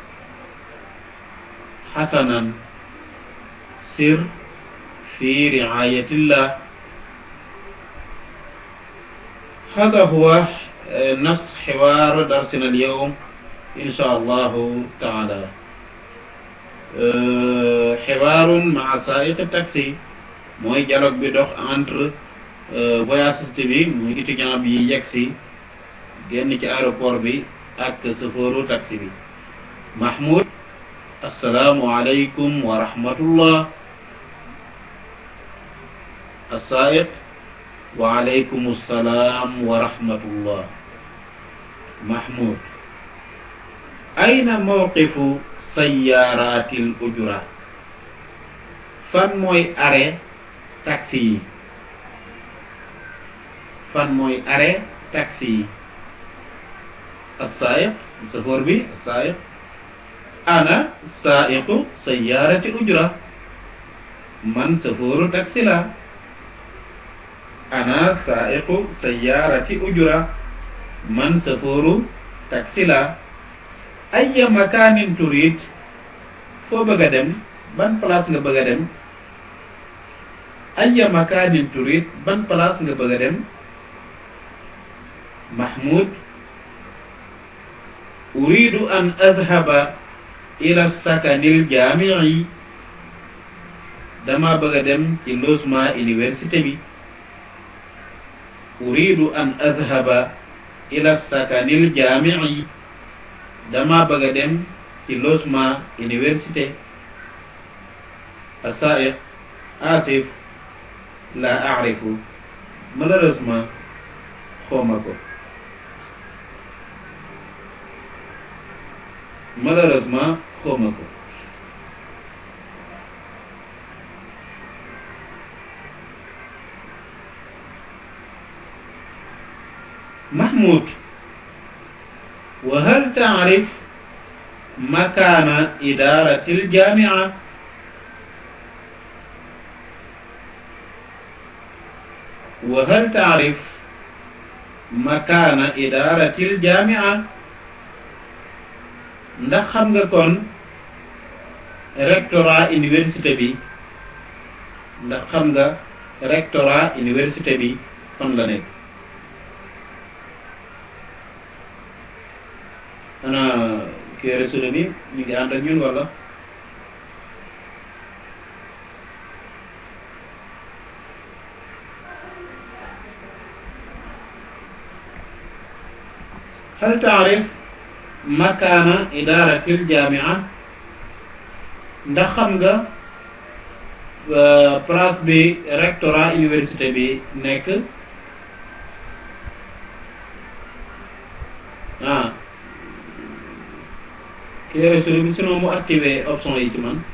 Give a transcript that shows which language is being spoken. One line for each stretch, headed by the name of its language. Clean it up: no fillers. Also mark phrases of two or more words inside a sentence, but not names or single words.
Arabic: حسنا سر في رعاية الله. هذا هو نص حوار درسنا اليوم إن شاء الله تعالى. حوار مع سائق التاكسي
Wolof: mooy dialogue bi dox entre voyagiste bi muy étudiant bi yegsi génn ci aéroport bi ak chauffeuru taxi bi.
Arabic: محمود السلام عليكم ورحمة الله. السائق وعليكم السلام ورحمة الله. محمود أين موقف سيارات الأجرة؟
Wolof: fan mooy arrêt taxi yi. fan mooy arrêt taxi yi.
Arabic: السائق
Wolof: chauffeur bi
Arabic: السائق أنا سائق سيارة أجرة.
Wolof: man chauffeuru taxi la.
Arabic: أنا سائق سيارة أجرة.
Wolof: من chauffeuru taxi la.
Arabic: أي مكان تريد؟
Wolof: foo bëgg a dem ban place nga bëgg a dem.
Arabic: أي مكان تريد
Wolof: ban place nga bëgg a dem.
Arabic: محمود أريد أن أذهب إلى السكن الجامعي.
Wolof: dama bëgg a dem ci
French: logement université
Wolof: bi.
Arabic: أريد أن أذهب إلى السكن الجامعي.
Wolof: dama bëgg a dem ci
French: logement université.
Arabic: السائق آسف لا أعرف.
Wolof: malheureusement xawma ko. malheureusement xawma ko.
Arabic: محمود وهل تعرف مكان إدارة الجامعة؟ وهل تعرف مكان إدارة الجامعة؟
Wolof: ndax xam nga kon
French: rectorat université
Wolof: bi. ndax xam nga
French: rectorat université
Wolof: bi fan la nekk. ana kii resule bi ñu ngi ànd ak ñun wala.
Arabic: هل تعرف مكان إدارة الجامعة؟
Wolof: ndax xam nga place bi
French: rectorat université
Wolof: bi nekk. ah clé souris bi sinon mu activer option yi ci man.